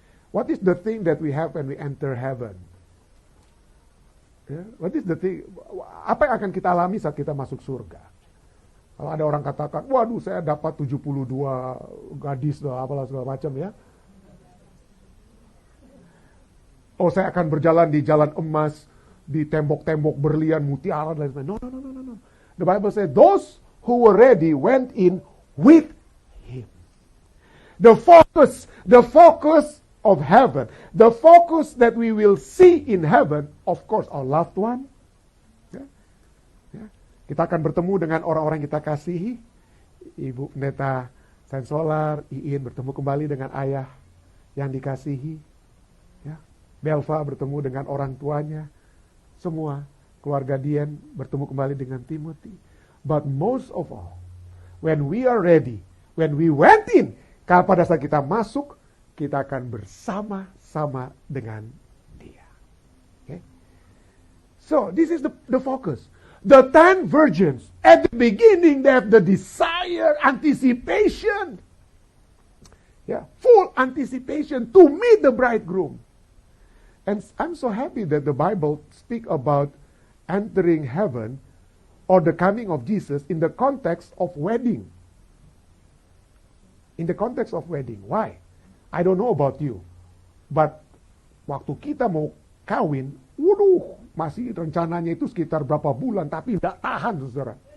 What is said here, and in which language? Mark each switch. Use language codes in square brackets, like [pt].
[en] What is the thing that we have when we enter heaven? Yeah? What is the thing? [id] Apa yang akan kita alami saat kita masuk surga? Kalau ada orang katakan, waduh saya dapat 72 gadis, apalah segala macam ya. Oh, saya akan berjalan di jalan emas, di tembok-tembok berlian, mutiara, dan lain-lain. [en] No. The Bible says, those who were ready went in with The focus of heaven, the focus that we will see in heaven, of course, our loved one. [id] Ya. Ya. Kita akan bertemu dengan orang-orang yang kita kasihi. Ibu Pendeta Sensolar, Iin bertemu kembali dengan ayah yang dikasihi. Ya. Belva bertemu dengan orang tuanya. Semua keluarga Dian bertemu kembali dengan Timothy. [en] But most of all, when we are ready, when we went in, [id] kalau pada saat kita masuk, kita akan bersama-sama dengan Dia. [en] Okay? So, this is the focus. The 10 virgins, at the beginning, they have the desire, anticipation. Yeah, full anticipation to meet the bridegroom. And I'm so happy that the Bible speaks about entering heaven or the coming of Jesus in the context of wedding. In the context of wedding. Why? I don't know about you. [id] But waktu kita mau kawin, masih rencananya itu sekitar berapa bulan, tapi tidak tahan, saudara.